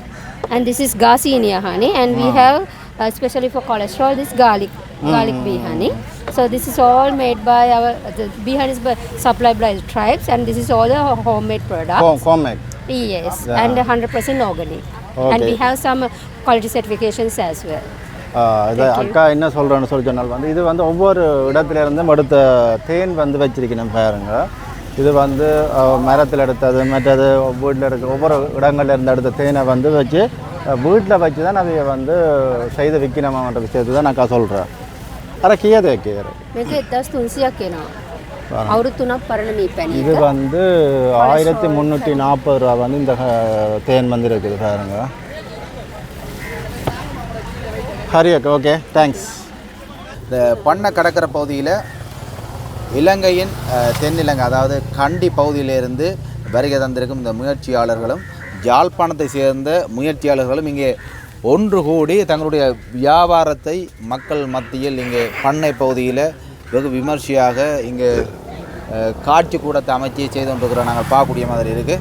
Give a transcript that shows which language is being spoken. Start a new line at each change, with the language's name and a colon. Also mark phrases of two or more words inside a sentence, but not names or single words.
English: And this is Garcinia honey, and we have especially for cholesterol this garlic bihani. So this is all made by our the bihani is supplied by the tribes, and this is all the homemade products. Homemade. Yes, and 100% organic. And we have some quality certifications as well.
Tamil: இது அக்கா என்ன சொல்கிறேன்னு சொல்லி சொன்னால் வந்து இது வந்து ஒவ்வொரு இடத்துல இருந்தும் எடுத்த தேன் வந்து வச்சிருக்கணும் பாருங்க. இது வந்து மரத்தில் எடுத்தது மற்றது வீட்டில் இருக்க ஒவ்வொரு இடங்கள்ல இருந்து எடுத்த தேனை வந்து வச்சு வீட்டில் வச்சு தான் அதை வந்து செய்து விற்கணுமான்ற விஷயத்தை தான் நான் சொல்கிறேன்.
Sinhala: අර කීයද කීයද මේක 1300ක් එනවා. අවුරුදු 3ක් පරණ මේ පැණි.
Tamil: இது வந்து 1340 ரூபா வந்து இந்த தேன் வந்து இருக்குது பாருங்க.
English: ஹரியக் okay thanks.
Tamil: இந்த பண்ணை கடற்கரை பகுதியில் இலங்கையின் தென்னிலங்கை அதாவது கண்டி பகுதியிலிருந்து வருகை தந்திருக்கும் இந்த முயற்சியாளர்களும் யாழ்ப்பாணத்தை சேர்ந்த முயற்சியாளர்களும் இங்கே ஒன்று கூடி தங்களுடைய வியாபாரத்தை மக்கள் மத்தியில் இங்கே பண்ணை பகுதியில் வெகு விமர்சையாக இங்கே காட்சி கூடத்தை அமைச்சு செய்து கொண்டிருக்கிறோம் நாங்கள் பார்க்கக்கூடிய மாதிரி இருக்குது.